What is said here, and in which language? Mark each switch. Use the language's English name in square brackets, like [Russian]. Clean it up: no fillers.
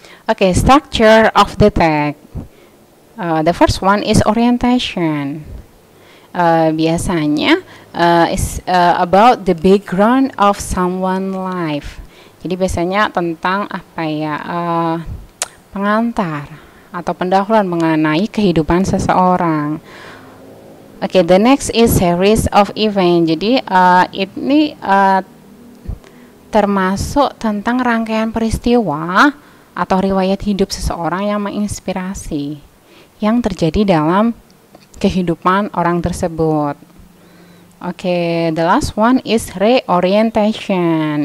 [English] Okay, structure of the text. The first one is orientation. Biasanya is about the background of someone life. [Indonesian] Jadi biasanya tentang apa ya, pengantar atau pendahuluan mengenai kehidupan seseorang. [English] Okay, the next is series of event. [Indonesian] Jadi ini termasuk tentang rangkaian peristiwa atau riwayat hidup seseorang yang menginspirasi yang terjadi dalam kehidupan orang tersebut. [English] Oke, the last one is reorientation.